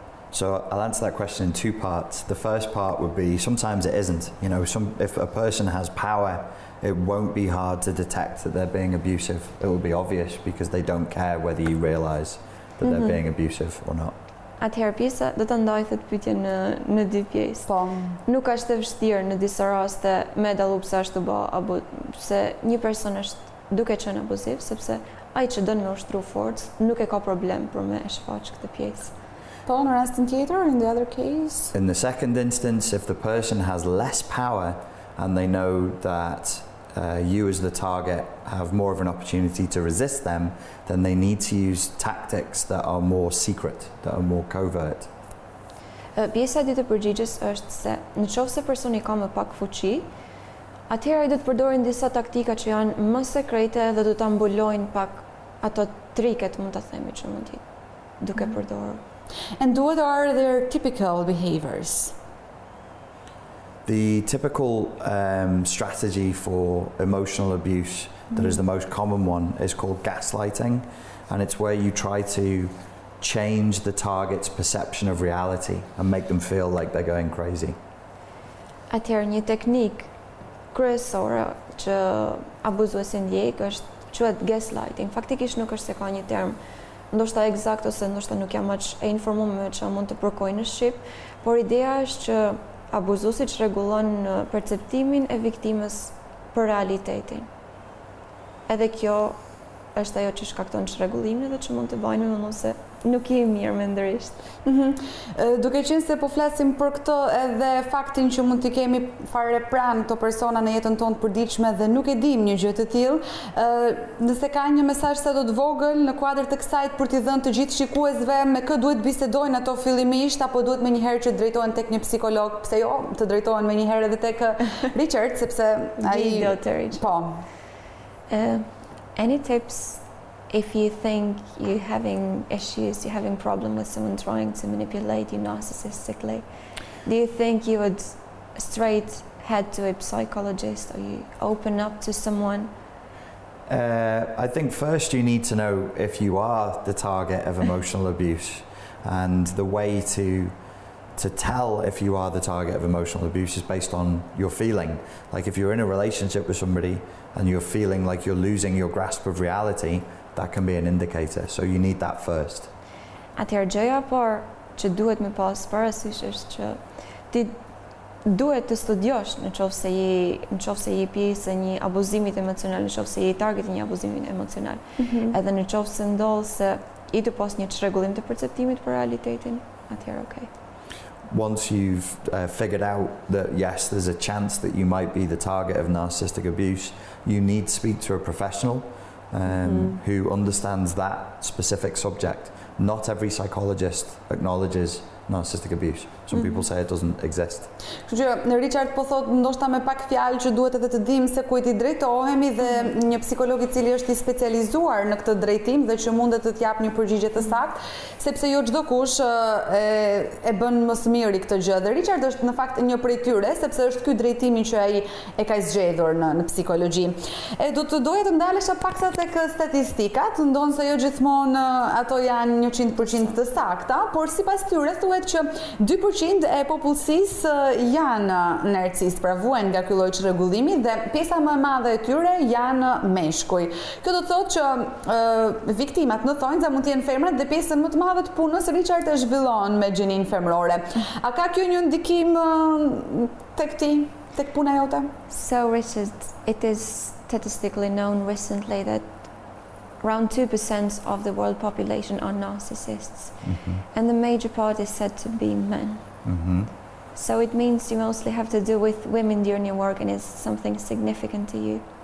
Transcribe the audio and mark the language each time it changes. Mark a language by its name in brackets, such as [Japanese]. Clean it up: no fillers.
[English] So I'll answer that question in two parts. The first part would be sometimes it isn't. You know, if a person has power, it won't be hard to detect that they're being abusive. It will be obvious because they don't care whether you realize that they're being abusive or not. [Albanian] Atëherë Pjesa do ta ndaj këtë pyetje në dy pjesë. Po. Nuk është e vështirë në disa raste me dallu pse ashtu bë apo se një person është duke qenë abuziv, sepse ai që don me ushtru forcë nuk e ka problem për me shfaq këtë pjesë. Po, në rastin tjetër, [English] in the other case? In the second instance, if the person has less power and they know that you as the target have more of an opportunity to resist them, then they need to use tactics that are more secret, that are more covert. [Albanian] Pjesa e dytë e përgjigjes është se nëse personi ka më pak fuqi, atëherë ai do të përdorin disa taktika që janë më sekrete dhe do ta mbulojnë pak ato triket, mund ta themi që mund të duke përdorur. [English] And what are their typical behaviors? The typical strategy for emotional abuse that is the most common one is called gaslighting, and it's where you try to change the target's perception of reality and make them feel like they're going crazy. [Albanian] Atëherë një teknik kryesore që abuzuesi ndjek është quhet gaslighting. Faktikisht nuk është se ka një term ndoshta eksakt ose ndoshta nuk jam aq e informuar me çfarë mund të përkoj në shqip, por ideja është që abuzuesi rregullon perceptimin e viktimës për realitetin. Edhe kjo është ajo që shkakton çrregullimin dhe që mund të bëjnë nëse nuk je mirë mendërisht. Duke qenë se po flasim për këtë edhe faktin që mund të kemi fare pranë këto persona në jetën tonë të përditshme dhe nuk e dim një gjë të tillë, nëse ka një mesazh sa do të vogël në kuadër të kësaj për t'i dhënë të gjithë shikuesve me kë duhet bisedojnë ato fillimisht apo duhet më njëherë që drejtohen tek një psikolog, pse jo, të drejtohen më njëherë edhe tek Richard, sepse ai po. [English] Any tips if you think you're having issues, you're having problem with someone trying to manipulate you narcissistically? Do you think you would straight head to a psychologist or you open up to someone? I think first you need to know if you are the target of emotional abuse, and the way to tell if you are the target of emotional abuse is based on your feeling. Like if you're in a relationship with somebody and you're feeling like you're losing your grasp of reality, that can be an indicator. So you need that first. [Albanian] Atëherë gjëja parë që duhet me pas parasysh është që ti duhet të studiosh nëse je pjesë e një abuzimi emocional, nëse je target i një abuzimi emocional. Edhe nëse ndodh se i të pas një çrregullim të perceptimit për realitetin, atëherë okay. [English] Once you've figured out that yes, there's a chance that you might be the target of narcissistic abuse, you need to speak to a professional who understands that specific subject. Not every psychologist acknowledges narcissistic abuse. Some people say it doesn't exist. [Albanian] Kështu që Richard po thot ndoshta me pak fjalë që duhet edhe të dimë se kujt I drejtohemi dhe një psikolog I cili është I specializuar në këtë drejtim dhe që mundet të t'jap një përgjigje të saktë, sepse jo çdo kush e bën më së miri këtë gjë. Dhe Richard është në fakt një prej tyre, sepse është ky drejtimi që ai e ka zgjedhur në psikologji. Do të doja të ndalesha paksa tek statistikat, ndonse jo gjithmonë ato janë 100% të sakta, por sipas tyre thuhet që 2% e popullsisë janë narcisist, pra vuajnë nga ky lloj çrregullimi dhe pjesa më e madhe e tyre janë meshkuj. Kjo do të thotë që viktimat në thonjza mund të jenë femrat dhe pjesën më të madhe të punës Richard e zhvillon me gjinin femrore. A ka kjo një ndikim tek puna jote? [English] So Richard, it is statistically known recently that around 2% of the world population are narcissists, and the major part is said to be men. So it means you mostly have to deal with women during your work, and it's something significant to you.